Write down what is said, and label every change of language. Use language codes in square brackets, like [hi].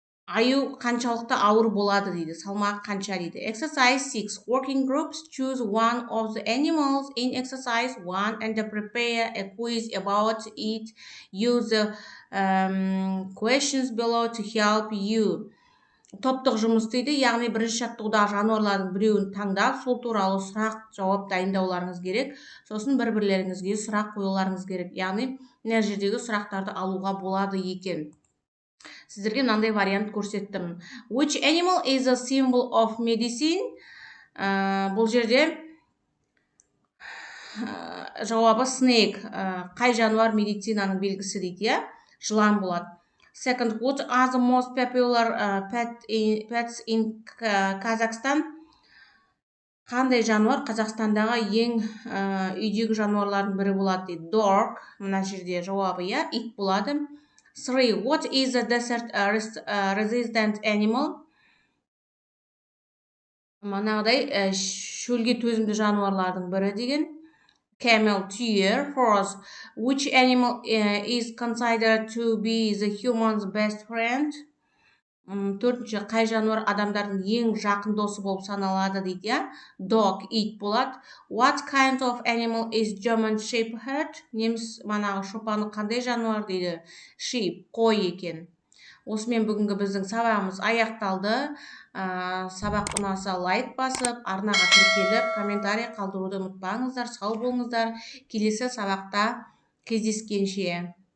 [kk] Аю қаншалықты ауыр болады дейді, салмағы қанша дейді. [en] Exercise 6. Working groups choose one of the animals in exercise 1 and prepare a quiz about it. Use the questions below to help you. [kk] Топтық жұмыс дейді, яғни бірінші жаттығудағы жануарлардың біреуін таңдап, сол туралы сұрақ жауап дайындауларыңыз керек. Сосын бір-бірлеріңізге сұрақ қоюларыңыз керек. Яғни мына жердегі сұрақтарды алуға болады екен. Сіздерге мынандай вариант көрсеттім. [en] Which animal is a symbol of medicine? [kk] Бұл жерде жауабы snake. Қай жануар медицинаның белгісі дейді, жылан болады. [en] Second, what are the most popular pets in Kazakhstan? [kk] Қандай жануар Қазақстандағы ең үйдегі жануарлардың бірі болады дейді. Dog. Мына жерде жауабы ит болады. 3. [en] What is the desert resistant animal? [kk] Манағыдай шөлге төзімді жануарлардың бірі деген. [en] Camel, түйе. 4. Which animal is considered to be the human's best friend? [kk] Төртінші, қай жануар адамдардың ең жақын досы болып саналады дейді, иә? Dog, ит болады. [en] What kind of animal is German Shepherd? [kk] Неміс манағы шопаны қандай жануар дейді? Sheep, қой екен. Осымен бүгінгі біздің сабағымыз аяқталды. Сабақ ұнаса лайк басып, арнаға тіркеліп, комментарий қалдыруды ұмытпаңыздар. Сау болыңыздар. Келесі сабақта кездескенше.